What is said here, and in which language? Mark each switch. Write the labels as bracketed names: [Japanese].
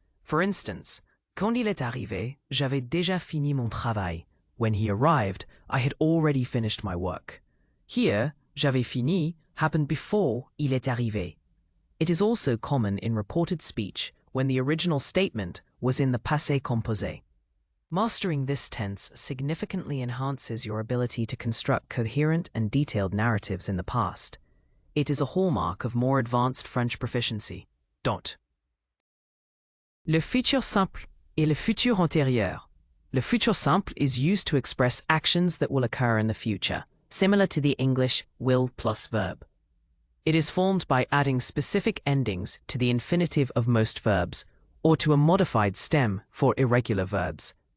[English] For instance, [French] quand il est arrivé, j'avais déjà fini mon travail. [English] When he arrived, I had already finished my work. Here, [French] j'avais fini [English] happened before [French] il est arrivé. [English] It is also common in reported speech when the original statement was in the passé composé. Mastering this tense significantly enhances your ability to construct coherent and detailed narratives in the past. It is a hallmark of more advanced French proficiency. [French] Le futur simple et le futur antérieur. [English] Le futur simple is used to express actions that will occur in the future, similar to the English will plus verb. It is formed by adding specific endings to the infinitive of most verbs, or to a modified stem for irregular verbs.